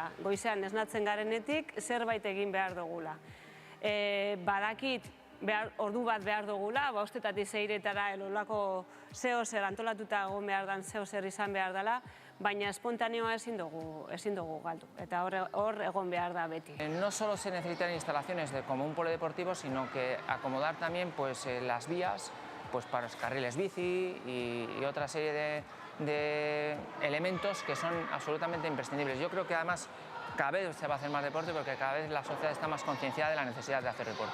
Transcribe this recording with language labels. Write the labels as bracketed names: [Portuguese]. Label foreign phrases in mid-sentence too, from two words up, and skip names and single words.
[Basque] Goizean esnatzen garenetik zerbait egin behar dugula. Badakit ordu bat behar dugula, 5:00 seiretara elolako zeozer antolatuta egon behar den zeozer izan behar dela, baina espontaneoa ezin dugu galdu, eta hor egon behar da beti. [Spanish] No solo se necesitan instalaciones como un polideportivo, sino que acomodar también las vías para los carriles bici y otra serie de elementos que son absolutamente imprescindibles. Yo creo que además cada vez se va a hacer más deporte porque cada vez la sociedad está más concienciada de la necesidad de hacer deporte.